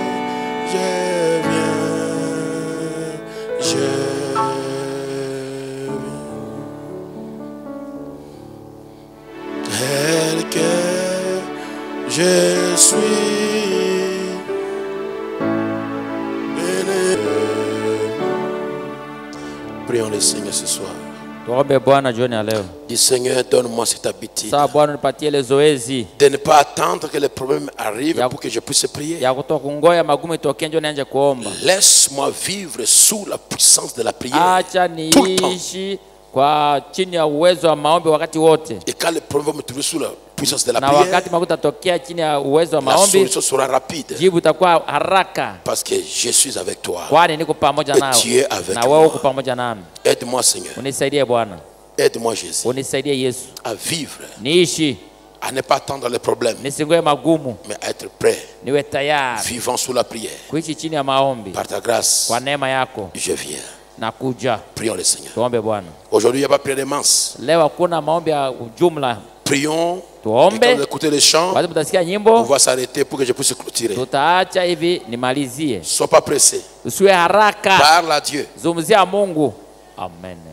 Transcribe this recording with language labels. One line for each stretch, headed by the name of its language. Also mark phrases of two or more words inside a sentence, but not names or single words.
French: Tel que je suis béni. Prions le Seigneur ce soir.
Swahili: Tuombe Bwana jioni ya leo.
French: Dis Seigneur, donne-moi cette habitude
Swahili: Sasa Bwana nipatie ile zoezi
French: de ne pas attendre que les problèmes arrivent pour que je puisse prier.
Swahili: ya kutokungoya magumu itokee ndio nianze kuomba.
French: Laisse-moi vivre sous la puissance de la prière.
Swahili: Acha niishi kwa chini ya uwezo wa maombi wakati wote.
French: Et quand les problèmes vont me trouver sous la puissance de la
Swahili: Na
French: prière,
Swahili: wakati magumu tokea chini ya uwezo wa
French: la
Swahili: maombi,
French: solution sera rapide.
Swahili: jibu itakuwa haraka.
French: Parce que je suis avec toi.
Swahili: Kwani niko pamoja nawe.
French: Tu es avec
Swahili: Na wewe uko
French: moi.
Swahili: pamoja nami.
French: Aide-moi, Seigneur.
Swahili: Unisaidie Bwana.
French: Aide-moi, Jésus,
Swahili: Unisaidie Yesu.
French: à vivre,
Swahili: Niishi,
French: à ne pas attendre les problèmes,
Swahili: nisingoe magumu,
French: mais à être prêt,
Swahili: niwe tayari
French: vivant sous la prière.
Swahili: kuishi chini ya maombi.
French: Par ta grâce,
Swahili: Kwa neema yako
French: je viens.
Swahili: nakuja.
French: Prions le Seigneur.
Swahili: Tuombe Bwana.
French: Aujourd'hui, il n'y a pas de prière de masse.
Swahili: Leo hakuna maombi ya ujumla.
French: Prions. Et
Swahili: Tuombe.
French: quand vous écoutez les chants,
Swahili: Wakati mtasikia
French: on
Swahili: nyimbo,
French: va s'arrêter pour que je puisse clôturer.
Swahili: tutaacha hivi nimalizie.
French: Sois pas pressé.
Swahili: Usiwe haraka.
French: Parle à Dieu.
Swahili: Zungumzia Mungu. Amen.